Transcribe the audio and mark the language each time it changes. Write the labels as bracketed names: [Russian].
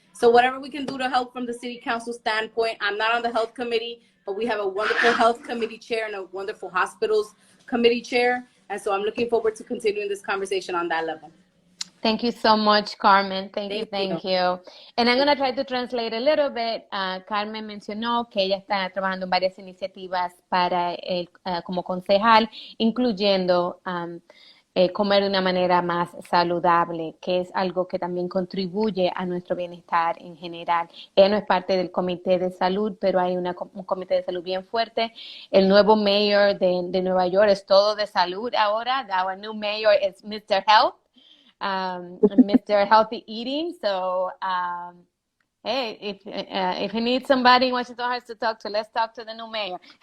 [English] So whatever we can do to help from the city council standpoint, I'm not on the health committee, but we have a wonderful health committee chair and a wonderful hospitals committee chair. And so I'm looking forward to continuing this conversation on that level. Thank you so much, Carmen. Thank you. And I'm going to try to translate a little bit. [Spanish] Carmen mencionó que ella está trabajando en varias iniciativas para como concejal, incluyendo comer de una manera más saludable, que es algo que también contribuye a nuestro bienestar en general. Ella no es parte del comité de salud, pero hay un comité de salud bien fuerte. El nuevo mayor de Nueva York es todo de salud ahora. [English] Our new mayor is Mr. Health. Mr. Healthy Eating. So, hey, if he needs somebody in Washington Heights to talk to, let's talk to the new mayor.